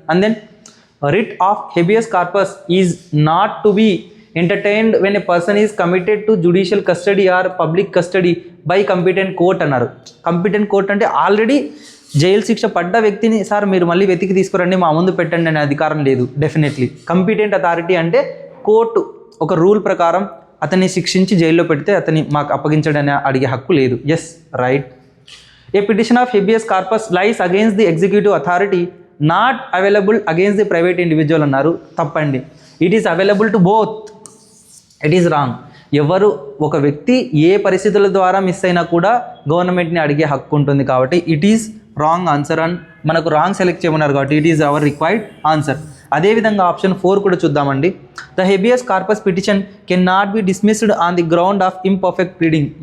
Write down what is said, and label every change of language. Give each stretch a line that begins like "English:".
English: And then writ of habeas corpus is not to be entertained when a person is committed to judicial custody or public custody by competent court అన్నారు.
Telugu: Competent court అంటే already jail శిక్ష పడ్డ వ్యక్తిని sir మీరు మళ్ళీ వెతికి తీసుకురండి, మా ముందు పెట్టండి అనే అధికారం లేదు. డెఫినెట్లీ కంపిటెంట్ అథారిటీ అంటే కోర్టు ఒక రూల్ ప్రకారం అతన్ని శిక్షించి జైల్లో పెడితే అతన్ని మాకు అప్పగించడని అడిగే హక్కు లేదు.
English: Yes, right. A petition of habeas corpus lies against the executive authority, not available against the private individual అన్నారు.
Telugu: తప్పండి.
English: It is available to both. It is wrong.
Telugu: ఎవరు ఒక వ్యక్తి ఏ పరిస్థితుల ద్వారా మిస్ అయినా కూడా గవర్నమెంట్ని అడిగే హక్కు ఉంటుంది కాబట్టి
English: It is wrong answer. And మనకు wrong select చేయమన్నారు కాబట్టి it is our required answer.
Telugu: అదేవిధంగా ఆప్షన్ 4 కూడా చూద్దామండి.
English: The habeas corpus petition can not be dismissed on the ground of imperfect pleading.